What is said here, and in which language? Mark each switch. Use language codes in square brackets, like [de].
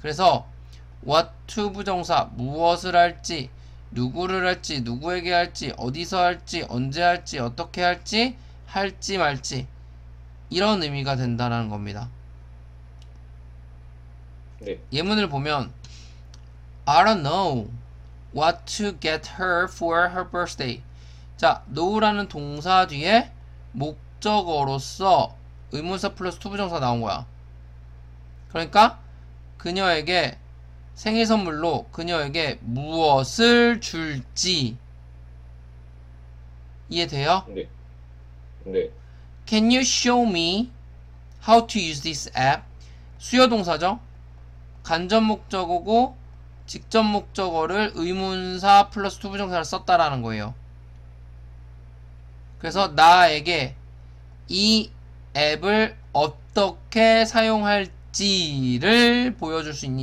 [ko] 그래서 what to 부정사 무엇을 할지, 누구를 할지, 누구에게 할지, 어디서 할지, 언제 할지, 어떻게 할지, 할지 말지 이런 의미가 된다는 겁니다. 네. 예문을 보면 [en] I don't know what to get her for her birthday. [ko] 자, know라는 동사 뒤에 목적어로서 의문사 플러스 투부정사 나온 거야. 그러니까 그녀에게 생일 선물로 그녀에게 무엇을 줄지 이해돼요? 네. 네. [en] Can you show me how to use this app? [ko] 수요 동사죠? 간접 목적어고 직접 목적어를 의문사 플러스 투부정사를 썼다라는 거예요. 그래서 나에게 이 앱을 어떻게 사용할지를 보여줄 수 있니?